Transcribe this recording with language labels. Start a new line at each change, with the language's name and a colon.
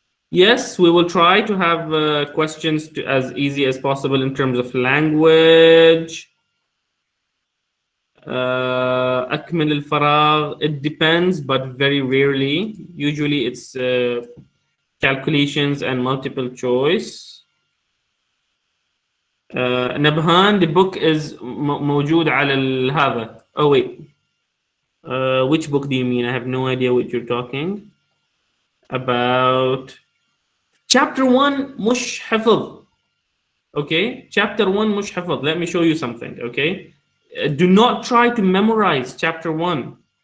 English: Yes, we will try to have questions as easy as possible in terms of language.
Arabic: أكمل الفراغ.
English: It depends, but very rarely. Usually, it's calculations and multiple choice. نبهان, the book is
Arabic: موجود على هذا.
English: Oh wait, which book do you mean? I have no idea what you're talking about.
Arabic: Chapter 1 مش حفظ.
English: Okay, chapter 1
Arabic: مش حفظ.
English: Let me show you something. Okay, do not try to memorize chapter 1.